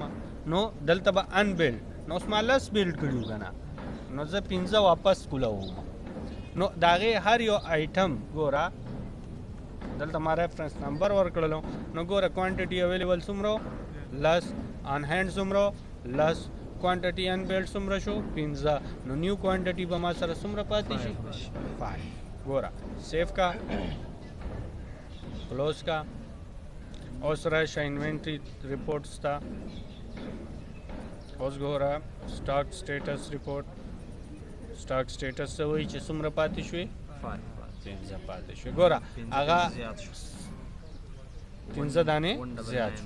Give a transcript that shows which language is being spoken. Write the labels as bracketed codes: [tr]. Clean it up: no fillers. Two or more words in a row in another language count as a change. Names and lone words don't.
[ps] نو دلته به [en] in build [ps] نو اوس ما لس بیلډ کړي که نه نو زه 15 واپس کولاوم نو د هغې هر یو آیټم ګوره دلته ما [en] reference number [ps] ورکړلو نو ګوره [en] quantity available [ps] څومره لس [en] on hand [ps] څومره لس [en] quantity in build [ps] څومره شو 15 نو [en] new quantity [ps] به ما سره څومره پاتې شي 5 ګوره سیف کا کلوز کا اوس راشه [en] inventory reports [ps] ته اوس ګوره [en] stock status report stock status [ps] څه وایي چې څومره پاتې شوې 15 پاتې شوې ګوره هغه 15 دانې زیات شو